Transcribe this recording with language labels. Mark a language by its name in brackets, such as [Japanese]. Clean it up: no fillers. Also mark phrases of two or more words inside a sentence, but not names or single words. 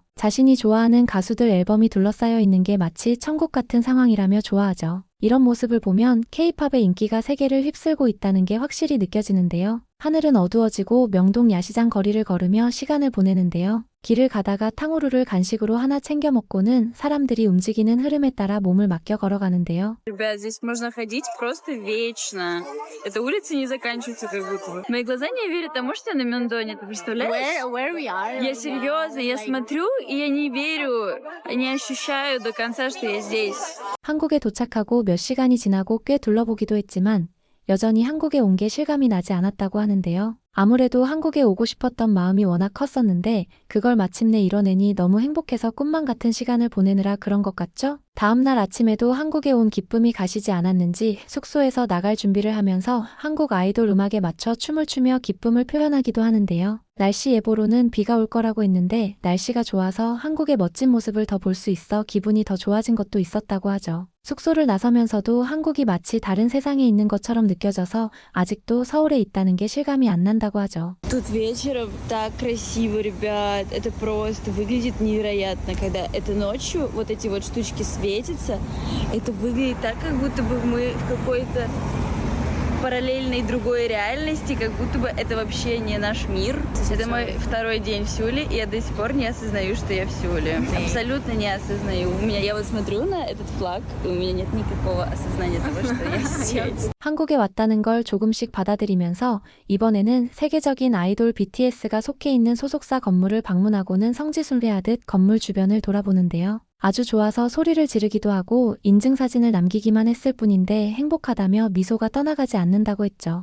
[Korean] 자신이 좋아하는 가수들 앨범이 둘러싸여 있는 게 마치 천국 같은 상황이라며 좋아하죠. 이런 모습을 보면 K-팝의 인기가 세계를 휩쓸고 있다는 게 확실히 느껴지는데요. 하늘은 어두워지고 명동 야시장 거리를 걸으며 시간을 보내는데요. 길을 가다가 탕후루를 간식으로 하나 챙겨 먹고는 사람들이 움직이는 흐름에 따라 몸을 맡겨 걸어가는데요. [Russian] Ребят, здесь можно ходить просто вечно. Эта улица не заканчивается как будто бы. Мои глаза не верят тому, что я на Мендоне. Ты представляешь? [English] Where we are? [Russian] Я серьезно, я смотрю, и я не верю, не ощущаю до конца, что я здесь. [Korean] 한국에 도착하고 몇 시간이 지나고 꽤 둘러보기도 했지만 여전히 한국에 온 게 실감이 나지 않았다고 하는데요. 아무래도 한국에 오고 싶었던 마음이 워낙 컸었는데 그걸 마침내 이뤄내니 너무 행복해서 꿈만 같은 시간을 보내느라 그런 것 같죠? 다음날 아침에도 한국에 온 기쁨이 가시지 않았는지 숙소에서 나갈 준비를 하면서 한국 아이돌 음악에 맞춰 춤을 추며 기쁨을 표현하기도 하는데요. 날씨 예보로는 비가 올 거라고 했는데 날씨가 좋아서 한국의 멋진 모습을 더 볼 수 있어 기분이 더 좋아진 것도 있었다고 하죠. 숙소를 나서면서도 한국이 마치 다른 세상에 있는 것처럼 느껴져서 아직도 서울에 있다는 게 실감이 안 난다고 하죠. [Russian] Тут вечером так красиво, ребят. Это просто выглядит невероятно, когда это ночью вот эти вот штучки светятся. Это выглядит так, как будто бы мы в какой-то параллельной другой реальности, как будто бы это вообще не наш мир. Это мой второй день в Сеуле, и я до сих пор не осознаю, что я в Сеуле. Абсолютно не осознаю. Я вот смотрю на этот флаг, и у меня нет никакого осознания того, что я здесь. [Korean] 한국에 왔다는 걸 조금씩 받아들이면서 이번에는 세계적인 아이돌 BTS가 속해 있는 소속사 건물을 방문하고는 성지순례하듯 건물 주변을 돌아보는데요. 아주 좋아서 소리를 지르기도 하고 인증사진을 남기기만 했을 뿐인데 행복하다며 미소가 떠나가지 않는다고 했죠.